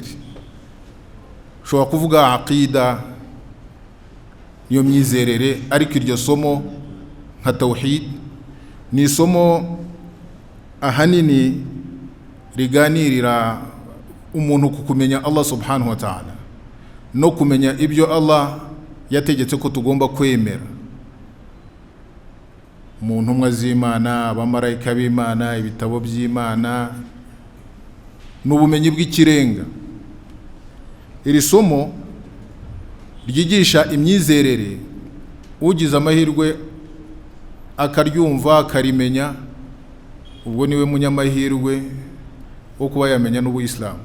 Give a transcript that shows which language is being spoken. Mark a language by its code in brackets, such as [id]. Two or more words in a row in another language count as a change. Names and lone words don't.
[rw] Ushobora kuvuga aqida niyo myizerere, ariko iryo somo nka tawhid ni isomo ahanini riganirira umuntu kukumenya [ar] الله سبحانه وتعالى [rw] no kumenya ibyo Allah yategetse ko tugomba kwemera mu ntumwa z'Imana, abamarayika b'Imana, ibitabo by'Imana n'ubumenyi bw'ikirenga. Iri somo ryigisha imyizerere, ugize amahirwe akaryumva akarimenya, ubwo niwe munyamahirwe wo kuba yamenya n'ubuyisilamu.